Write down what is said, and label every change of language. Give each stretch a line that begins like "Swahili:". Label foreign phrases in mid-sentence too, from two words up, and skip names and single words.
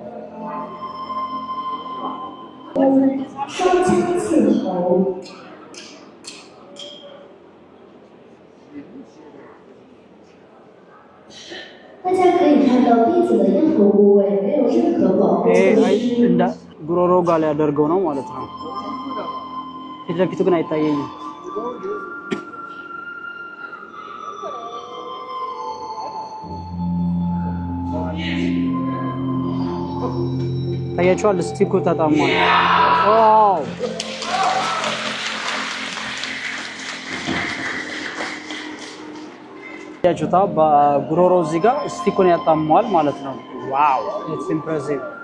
Chinese: 双枪刺喉。大家可以看到弟子的咽喉部位没有任何保护措施。
Amharic: እንደ ጉሮሮ ጋር ሊያደርገው ነው ማለት ነው። ፊት ለፊቱ ግን አይታየኝም። ታያችኋል። ስቲኩ ተጣሟል። ዋው ያችሁታ በጉሮሮ እዚህ ጋር ስቲኩን ያጣሟል ማለት ነው።
English: wow it's impressive።